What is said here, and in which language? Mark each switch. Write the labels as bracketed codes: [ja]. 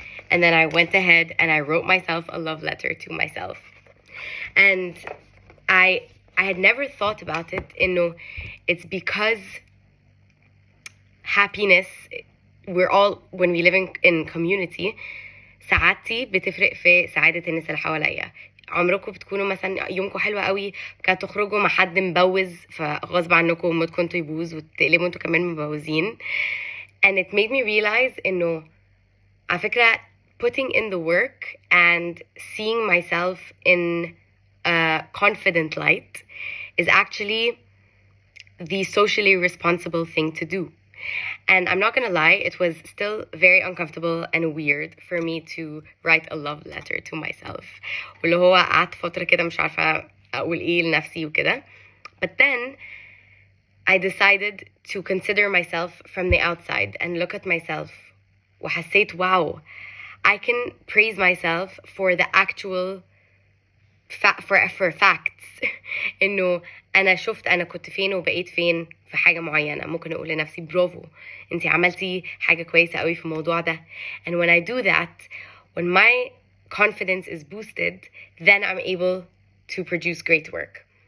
[en] And then I went ahead and I wrote myself a love letter to myself. And I had never thought about it. It's because happiness, when we live in community, [ar] سعادتي بتفرق في سعادة الناس اللي حواليا. عمركم بتكونوا مثلا يومكم حلو قوي كانت تخرجوا مع حد مبوز فغصب عنكم مودكم انتوا يبوظ وتقلبوا انتوا كمان مبوزين. [en] And it made me realize [ar] إنه على فكرة [en] putting in the work and seeing myself in a confident light is actually the socially responsible thing to do. And I'm not gonna lie, it was still very uncomfortable and weird for me to write a love letter to myself. [ar] واللي هو قعدت فترة كده مش عارفة أقول إيه لنفسي وكده. [en] But then I decided to consider myself from the outside and look at myself. [ar] وحسيت [en] wow, I can praise myself for the actual for facts. [ar] إنه أنا شفت أنا كنت فين وبقيت فين في حاجة معينة. ممكن أقول لنفسي برافو أنتي عملتي حاجة كويسة قوي في الموضوع ده. [en] And when I do that, when my confidence is boosted, then I'm able to produce great work.